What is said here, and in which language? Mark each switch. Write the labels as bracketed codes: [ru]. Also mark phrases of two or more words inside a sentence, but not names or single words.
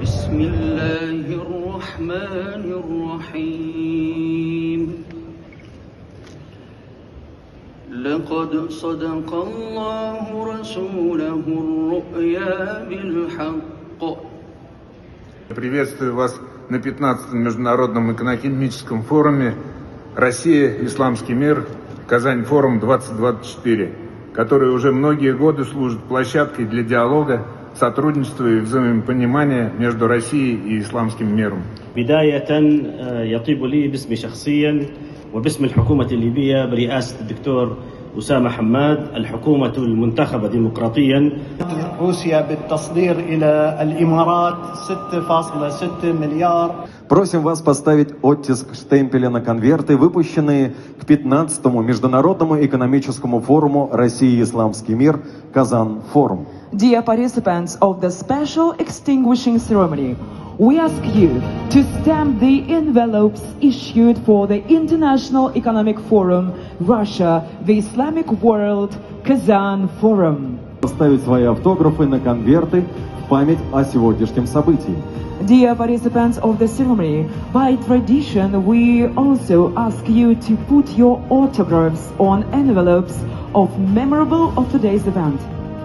[ar] بسم الله الرحمن الرحيم لقد صدق الله رسوله الرؤيا بالحق. [ru] Приветствую вас на 15-м Международном экономическом форуме «Россия. Исламский мир. Казань-форум-2024», который уже многие годы служит площадкой для диалога, сотрудничества и взаимопонимания между Россией и исламским миром. [ar] بداية يطيب لي باسمي شخصيا وباسم الحكومة الليبية برئاسة الدكتور أسامة حماد الحكومة المنتخبة ديمقراطيا. روسيا بالتصدير إلى الإمارات 6.6 مليار. [ru] Просим вас поставить оттиск штемпеля на конверты, выпущенные к 15-му Международному экономическому форуму «Россия и исламский мир. Казан-форум». [en] Dear participants of the special extinguishing ceremony, we ask you to stamp the envelopes issued for the International Economic Forum, Russia, the Islamic World, Kazan Forum. [ru] Поставить свои автографы на конверты в память о сегодняшнем событии. [en] Dear participants of the ceremony, by tradition, we also ask you to put your autographs on envelopes of memorable of today's event.